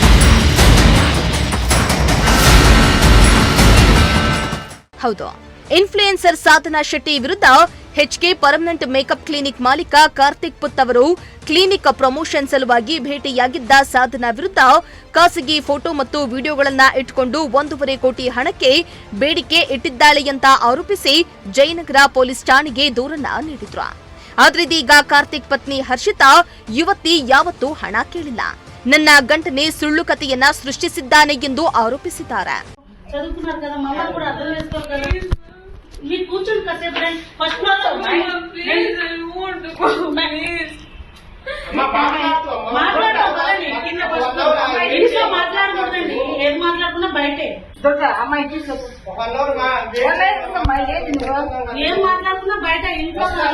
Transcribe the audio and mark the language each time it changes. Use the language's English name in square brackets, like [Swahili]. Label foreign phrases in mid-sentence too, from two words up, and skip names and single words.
[Kannada] ಹೌದು, ಇನ್ಫ್ಲೂಯೆನ್ಸರ್ ಸಾಧನಾ ಶೆಟ್ಟಿ ವಿರುದ್ಧ HK ಪರ್ಮನೆಂಟ್ ಮೇಕಪ್ ಕ್ಲಿನಿಕ್ ಮಾಲೀಕ ಕಾರ್ತಿಕ್ ಪುತ್ ಅವರು [English] clinic promotion [Kannada] ಸಲುವಾಗಿ ಭೇಟಿಯಾಗಿದ್ದ ಸಾಧನಾ ವಿರುದ್ಧ ಖಾಸಗಿ ಫೋಟೋ ಮತ್ತು ವಿಡಿಯೋಗಳನ್ನ ಇಟ್ಟುಕೊಂಡು 1.5 ಕೋಟಿ ಹಣಕ್ಕೆ ಬೇಡಿಕೆ ಇಟ್ಟಿದ್ದಾಳೆ ಅಂತ ಆರೋಪಿಸಿ ಜಯನಗರ ಪೊಲೀಸ್ ಠಾಣೆಗೆ ದೂರನ್ನ ನೀಡಿದ್ರು. ಆದ್ರೆ ಇದೀಗ ಕಾರ್ತಿಕ್ ಪತ್ನಿ ಹರ್ಷಿತಾ ಯುವತಿ ಯಾವತ್ತೂ ಹಣ ಕೇಳಿಲ್ಲ, ನನ್ನ ಗಂಡನೇ ಸುಳ್ಳು ಕಥೆಯನ್ನ ಸೃಷ್ಟಿಸಿದ್ದಾನೆ ಎಂದು ಆರೋಪಿಸಿದ್ದಾರೆ. [Telugu] మీరు కూర్చొని కాసేపు ఫస్ట్ మాట్లాడకూడదండి, ఏది మాట్లాడుకున్నా బయటే ఏం మాట్లాడుకున్నా బయట ఇంట్లో